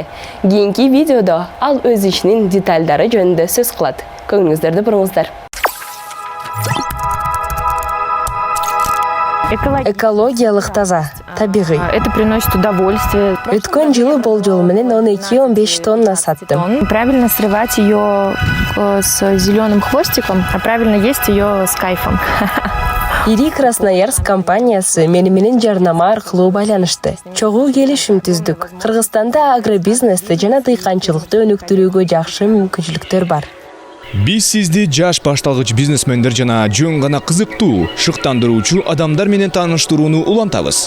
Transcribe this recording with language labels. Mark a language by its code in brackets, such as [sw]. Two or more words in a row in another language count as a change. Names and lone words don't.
[ky] Кийинки видеодо ал өз ишинин деталдары жөнүндө сөз кылат. Көңүлүңүздөрдү буруңуздар. Экологиялык таза, табигый. [ru] Это приносит удовольствие. [ky] Өткөн жылы болжол менен 12-15 тонна саттым. [ru] Правильно срывать ее с зеленым хвостиком, а правильно есть ее с кайфом. [ky] Ири Красноярск компаниясы менен жарнама аркылуу байланышты. Чогуу келишим түздүк. Кыргызстанда агробизнести жана дыйканчылыкты өнүктүрүүгө жакшы мүмкүнчүлүктөр бар. Биз сизди жаш башталгыч бизнесмендер жана жөн гана кызыктуу, шыктандыруучу адамдар менен тааныштырууну улантабыз.